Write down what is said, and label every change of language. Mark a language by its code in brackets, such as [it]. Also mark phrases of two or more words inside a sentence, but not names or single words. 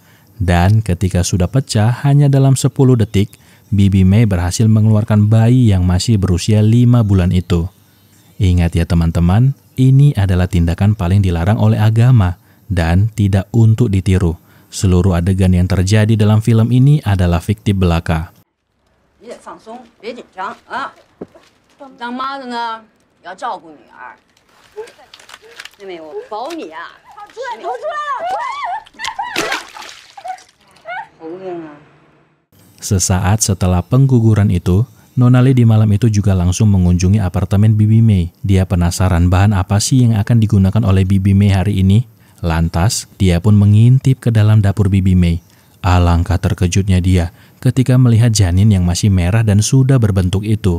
[id] Dan ketika sudah pecah hanya dalam 10 detik, Bibi Mei berhasil mengeluarkan bayi yang masih berusia 5 bulan itu. Ingat ya teman-teman, ini adalah tindakan paling dilarang oleh agama dan tidak untuk ditiru. Seluruh adegan yang terjadi dalam film ini adalah fiktif belaka. [zh] 你得放鬆，別緊張啊！當媽的呢，要照顧女兒。妹妹，我保你啊！出來，頭出來了，出來！好硬啊！ [id] Sesaat setelah pengguguran itu, Nonali di malam itu juga langsung mengunjungi apartemen Bibi Mei. Dia penasaran bahan apa sih yang akan digunakan oleh Bibi Mei hari ini. Lantas, dia pun mengintip ke dalam dapur Bibi Mei. Alangkah terkejutnya dia ketika melihat janin yang masih merah dan sudah berbentuk itu.